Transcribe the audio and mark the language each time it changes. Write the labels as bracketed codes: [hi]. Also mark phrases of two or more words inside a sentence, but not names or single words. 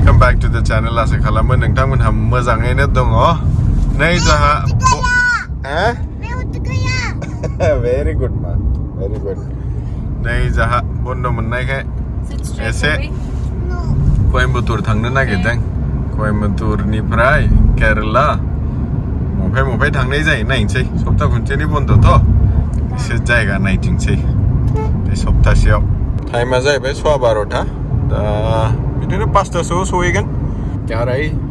[en] back to the channel [brx] आसा खालामो नोंथांमोनहा मोजाङैनो दङ नै जाहा [en] very good man very good [brx] नै जाहा बन्द मोननायखाय एसे Coimbatore थांनो नागिरदों Coimbatore-निफ्राय केरला मफाय थांनाय जायो नायनोसै सप्ता खनसेनि बन्दथ' एसे जायगा नायथिंसै बे सप्तासेयाव टाइमा जाहैबाय 12:15 दा बिदिनो 5टासोआव सहैगोन Berai